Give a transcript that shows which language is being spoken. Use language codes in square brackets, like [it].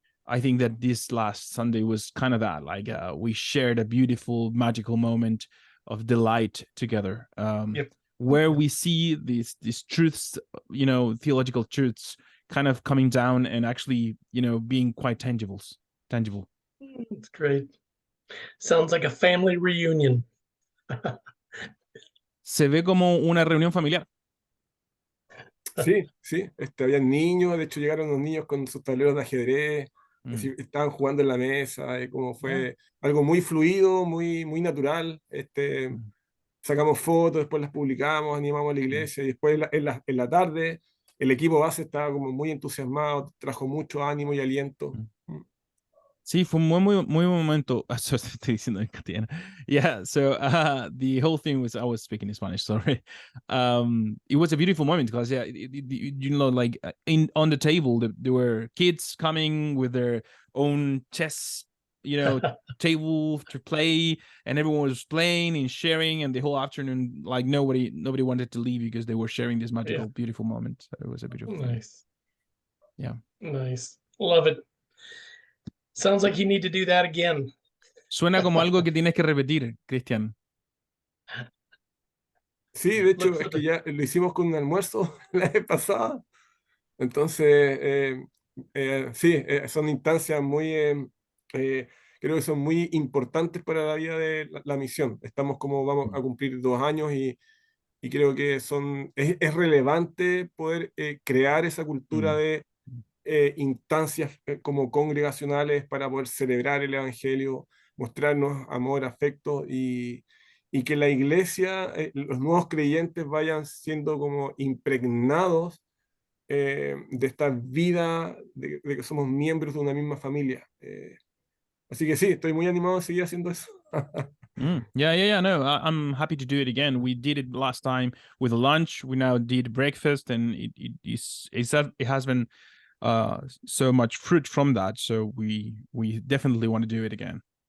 [en] I think that this last Sunday was kind of that. Like we shared a beautiful, magical moment of delight together. Yep. Where we see these truths, theological truths, kind of coming down and actually, being quite tangible. It's great. Sounds like a family reunion. [es] Se ve como una reunión familiar. Sí, sí, habían niños, de hecho llegaron los niños con sus tableros de ajedrez, así, estaban jugando en la mesa, como fue algo muy fluido, muy, muy natural. Sacamos fotos, después las publicamos, animamos a la iglesia y después en la tarde el equipo base estaba como muy entusiasmado, trajo mucho ánimo y aliento. Sí, fue un muy buen momento. So estoy diciendo en castellano. [en] Yeah, so the whole thing was, I was speaking in Spanish, sorry. It was a beautiful moment because like on the table there were kids coming with their own chess, table to play, and everyone was playing and sharing, and the whole afternoon, like nobody wanted to leave because they were sharing this magical, beautiful moment. So it was a beautiful thing. Nice. Yeah. Nice. Love it. Sounds like you need to do that again. [es] Suena como algo que tienes que repetir, Cristian. Sí, de hecho, es que ya lo hicimos con un almuerzo la vez pasada. Entonces, sí, son instancias creo que son muy importantes para la vida de la misión. Estamos vamos a cumplir 2 años y creo que es relevante poder crear esa cultura de instancias como congregacionales para poder celebrar el Evangelio, mostrarnos amor, afecto y que la iglesia, los nuevos creyentes vayan siendo como impregnados de esta vida, de que somos miembros de una misma familia. Así que sí, estoy muy animado a seguir haciendo eso. [en] Yeah. No, I'm happy to do it again. We did it last time with a lunch. We now did breakfast, and it has been so much fruit from that. So we definitely want to do it again.